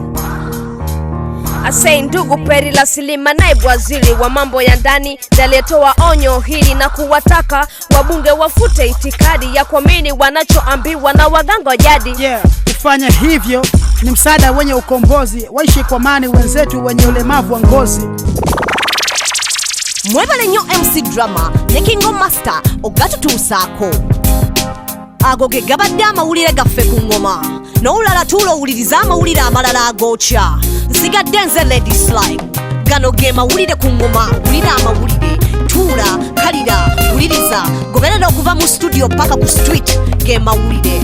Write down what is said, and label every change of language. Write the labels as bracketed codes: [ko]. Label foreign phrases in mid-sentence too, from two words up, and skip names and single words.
[sw] Asei ndugu Peri la Silima, naibu waziri wa mambo ya ndani, aliyetoa onyo hili na kuwataka wabunge wafute itikadi ya kuamini wanachoambiwa na waganga jadi. Kufanya hivyo ni msaada wenye ukombozi, waishi kwa amani wenzetu wenye ulemavu wa ngozi. [lg] Mwebale nnyo MC Drama ne Kingo Master ogatutuusaako. Ago ge gabadde amawulire gaffe ku ngoma, n'olulala tulowuliriza amawulire amalala agookya. Nsigadde nze Lady Slime. Gano ge mawulire ku ngoma, wulira amawulire, tuula, kalira, wuliriza, goberera okuva mu studio paka ku street, ge mawulire.